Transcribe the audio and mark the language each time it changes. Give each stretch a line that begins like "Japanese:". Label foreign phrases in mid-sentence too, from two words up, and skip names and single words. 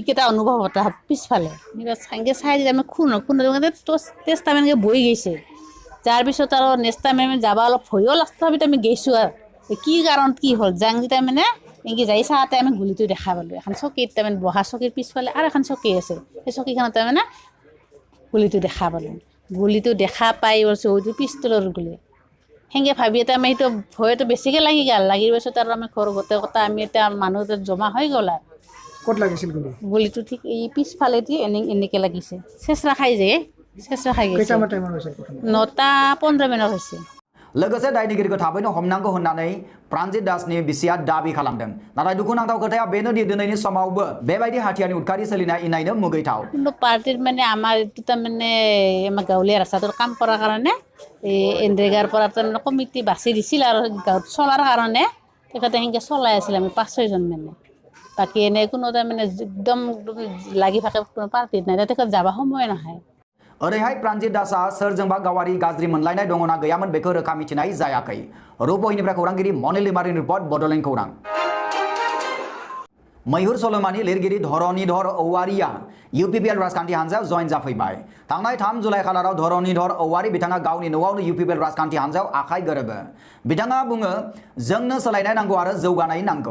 Assamese: এটা অনুভৱ এটা পিছফালে এনেকৈ চাই দিলে আমি খুন তেজ তাৰমানে বৈ গৈছে যাৰ পিছত আৰু
English: next time
Assamese: আমি যাব অলপ ভয়ো লাগছে তথাপিতো আমি গৈছোঁ আৰু কি কাৰণ কি হ'ল যাং যেতিয়া মানে এনেকৈ যাই চাওঁতে আমি গুলিটো দেখা পালোঁ এখন চকীত তাৰমানে বহা চকীৰ পিছফালে আৰু এখন চকী আছে সেই চকীখনত তাৰমানে গুলিটো দেখা পালোঁ গুলিটো দেখা পাই কৈছোঁ হয়তো পিষ্টলৰ গুলি সেনেকৈ ভাবি এটা আমি সেইটো ভয়টো বেছিকৈ লাগি গ'ল লাগি পাছত আৰু আমি ঘৰ গোটেই কথা আমি এতিয়া মানুহ জমা হৈ গ'ল আৰু ক'ত লাগিছিল গুলিটো ঠিক এই পিছফালেদি এনেকৈ লাগিছে চেঁচৰা খাই যায় চেঁচৰা খাই গৈছে 9:15 মিনিট হৈছে
Bodo: लोगोसे दायनिगिरिखौ थाबैनो हमनांगौ होननानै प्रानजित दासनि बिसिया दाबि खालामदों नाथाय दुखुनांथाव खोथाया बेनो दि दिनैनि समावबो बेबायदि हाथियारनि उदखारि सोलिनाया इनायनो मुगैथाव
Assamese: কিন্তু পাৰ্টিৰ মানে আমাৰ এইটো তাৰমানে আমাৰ গাঁৱলীয়া ৰাস্তাটোৰ কাম কৰাৰ কাৰণে এই এনৰেগাৰ পৰা তাৰমানে কমিটি বাছি দিছিল আৰু গাঁৱত চলাৰ কাৰণে তেখেতে সেনেকৈ চলাই আছিল আমি 5-6জন মানে বাকী এনে কোনো তাৰমানে একদম লাগি থাকে কোনো পাৰ্টিত নাই তেখেত যাব সময় নহয়
Bodo: ओरैहाय प्रानजित दासआ सोरजोंबा गावारि गाज्रि मोनलायनाय दङना गैयामोन बेखौ रोखा मिथिनाय जायाखै रुपहिनिफ्राय खौरांगिरि मनिल लिमारिनि रिपर्ट बड'लेण्ड खौरां मैहुर सल'मानि लिरगिरि धरणीधर औवारिया UPPL राजखान्थि हान्जायाव जयेन जाफैबाय थांनाय 3 जुलाइ खालाराव धरणीधर औवारि बिथाङा गावनि न'आवनो UPPL राजखान्थि हान्जायाव आखाइ गोरोबो बिथाङा बुङो जोंनो सोलायनाय नांगौ आरो जौगानाय नांगौ